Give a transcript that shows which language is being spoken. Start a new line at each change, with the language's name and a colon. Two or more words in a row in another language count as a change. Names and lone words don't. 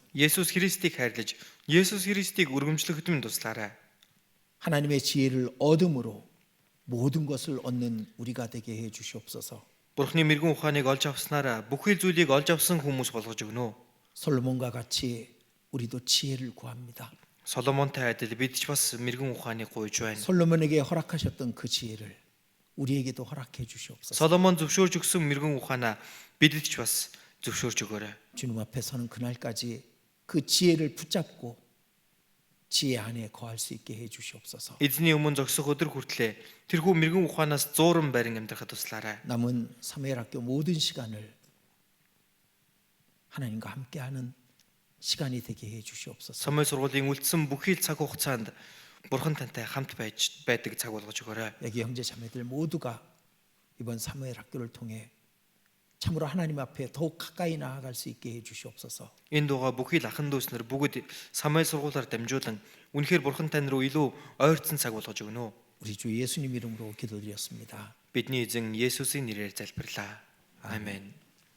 Mongolian: Есүс Христийг хайрлаж, Есүс Христийг өргөмжлөхөд минь туслаарай.
Korean: 하나님의 지혜를 얻음으로 모든 것을 얻는 우리가 되게 해 주시옵소서.
Mongolian: Бурхны мэрэгэн ухааныг олж авснараа бүхэл зүйлийг олж авсан хүмүүс болгож өгнө.
Korean: 솔로몬과 같이 우리도 지혜를 구합니다.
Mongolian: Соломонтой адил бид ч бас мэрэгэн ухааныг гуйж байна.
Korean: 솔로몬에게 허락하셨던 그 지혜를 우리에게도 허락해 주시옵소서.
Mongolian: Соломон зөвшөөрж өгсөн мэрэгэн ухаанаа бидэд ч бас зөвшөөрж өгөөрэй.
Korean: 주님 앞에 서는 그날까지 그 지혜를 붙잡고 지혜 안에 거할 수 있게 해 주시옵소서.
Mongolian: Эзний өмнө зогсох өдөр хүртлээр тэрхүү мэрэгэн ухаанаас зууран барин амьдрахад туслаарай.
Korean: 남은 사무엘학교 모든 시간을 하나님과 함께하는 시간이 되게 해 주시옵소서.
Mongolian: Самуэль сургуулийн үлдсэн бүхий л цаг хугацаанд Бурхан тантай хамт байдаг цаг болгож өгөөрэй.
Korean: 여기 형제 자매들 모두가 이번 사무엘학교를 통해 참으로 하나님 앞에 더욱 가까이 나아갈 수 있게 해 주시옵소서.
Mongolian: Энэ дугаа бүхий л ахан дүүснэр бүгд Самуэль сургуулиар дамжуулан үнэхээр Бурхан тань руу илүү ойрцсон цаг болгож өгнө.
Korean: 우리 주 예수님 이름으로 기도드렸습니다.
Mongolian: Бидний эзэн Есүсийн нэрээр залбирлаа. Амен.